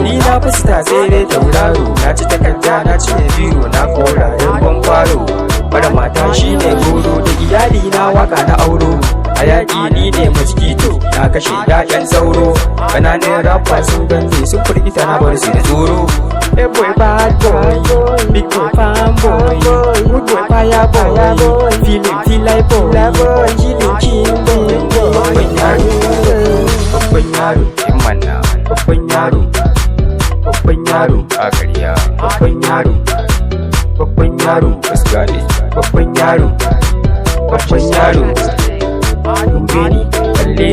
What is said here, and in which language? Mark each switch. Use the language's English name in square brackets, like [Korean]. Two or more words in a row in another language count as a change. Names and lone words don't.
[Hausa] Ni na fasta sai dai tauraro, na ci takarda na ci ne biro, na kora yankon kwaro. Bara mata shi ne goro, da iyali na waka na auro. Hayaki ni ne mosquito, na kashe ya'yan sauro. Kananan rapper sun ganze sun firgita na bar su da tsoro. [English] Hey boy bad boy, big boy fan boy, good boy fire boy, feeling feel like boy, killing king boy. [Hausa] Babban yaro, imana, babban yaro a gariya, babban yaro, gaskiya ne, babban yaro, dube ni, kalle